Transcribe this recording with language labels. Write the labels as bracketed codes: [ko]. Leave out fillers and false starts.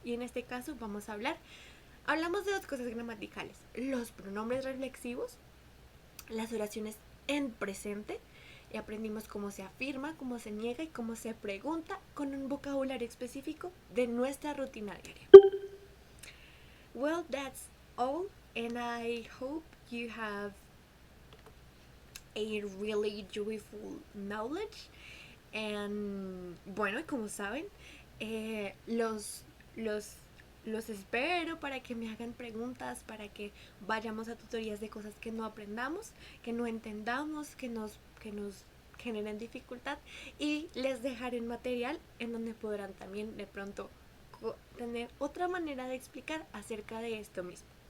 [es] Y en este caso hablamos de dos cosas gramaticales: los pronombres reflexivos, las oraciones en presente, y aprendimos cómo se afirma, cómo se niega y cómo se pregunta con un vocabulario específico de nuestra rutina diaria. [en] Well, that's all, and I hope you have a really joyful knowledge. [es] And bueno, como saben, los espero para que me hagan preguntas, para que vayamos a tutorías de cosas que no aprendamos, que no entendamos, que nos generen dificultad, y les dejaré un material en donde podrán también de pronto tener otra manera de explicar acerca de esto mismo.